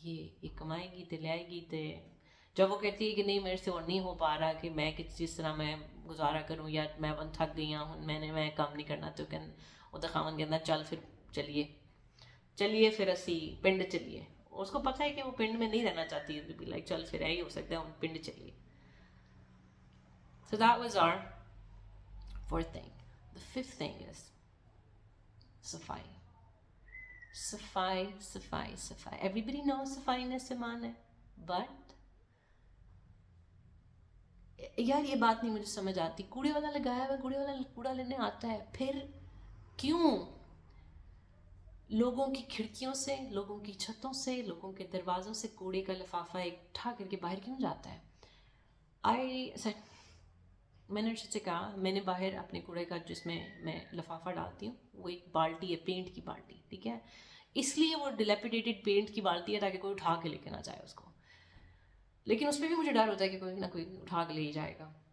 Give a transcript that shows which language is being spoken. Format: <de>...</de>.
<ur>کہ یہ کمائے گی تو لے آئے گی. تو جب وہ کہتی ہے کہ نہیں میرے سے اور نہیں ہو پا رہا کہ میں جس طرح میں گزارا کروں یا میں تھک گئی ہوں میں کام نہیں کرنا, تو وہ تو خاوند کہنا</ur> <pa>چل پھر چلیے پھر اسی پنڈ چلیے.</pa> <ur>اس کو پتہ ہے کہ وہ پنڈ میں نہیں رہنا چاہتی, لائک چل پھر ہی ہو سکتا ہے پنڈ چلیے.</ur> <en>So that was our fourth thing. The fifth thing is</en> <ur>صفائی. صفائی.</ur> <en>Everybody knows</en> <ur>صفائی میں سامان ہے,</ur> <en>but</en> <ur>یار یہ بات نہیں مجھے سمجھ آتی. کوڑے والا لگایا ہوا, کوڑے والا کوڑا لینے آتا ہے, پھر کیوں لوگوں کی کھڑکیوں سے, لوگوں کی چھتوں سے, لوگوں کے دروازوں سے کوڑے کا لفافہ اکٹھا کر کے باہر کیوں جاتا ہے؟ میں نے سے کہا میں نے باہر اپنے کوڑے کا جس میں میں لفافہ ڈالتی ہوں وہ ایک بالٹی ہے, پینٹ کی بالٹی, ٹھیک ہے, اس لیے وہ ڈیلیپیڈیٹڈ پینٹ کی بالٹی ہے تاکہ کوئی اٹھا کے لے کے نہ جائے اس کو, لیکن اس میں بھی مجھے ڈر ہوتا ہے کہ کوئی نہ کوئی اٹھا کے لے ہی جائے گا.</ur>